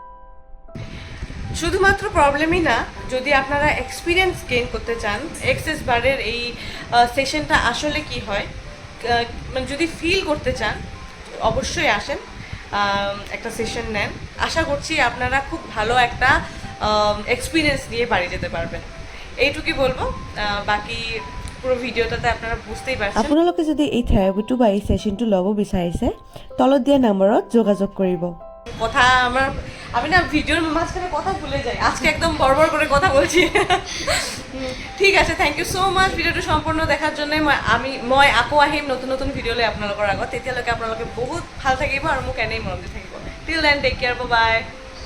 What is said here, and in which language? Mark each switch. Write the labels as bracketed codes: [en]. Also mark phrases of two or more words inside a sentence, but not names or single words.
[bn] শুধুমাত্র প্রবলেমই না, যদি আপনারা [en] experience gain [bn] করতে চান, এক্সেস বারের এই সেশনটা আসলে কি হয়, মানে যদি ফিল করতে চান, অবশ্যই আসেন, একটা সেশন নেন। আশা করছি আপনারা খুব ভালো একটা এক্সপিরিয়েন্স নিয়ে বাড়ি যেতে পারবেন। এইটুকুই বলবো। বাকি পুরো ভিডিঅ'টাতে আপনারা বুঝতেই পারছেন। [as] আপোনালোকে যদি এই থেৰাপিটো বা এই ছেশ্যনটো ল'ব বিচাৰিছে, তলত দিয়া নম্বৰত যোগাযোগ কৰিব। [bn] কথা আমি না ভিডিওর মাঝখানে কথা ভুলে যাই, আজকে একদম বড় করে কথা বলছি। ঠিক আছে, [en] thank you so much [as] ভিডিওটো সম্পূৰ্ণ দেখাৰ জন্য। মই আকৌ আহিম নতুন নতুন ভিডিঅ' লৈ আপোনালোকৰ আগত। তেতিয়ালৈকে আপোনালোকে বহুত ভাল থাকিব আৰু মোক এনেই মৰম দি থাকিব। [en] till then take care, bye.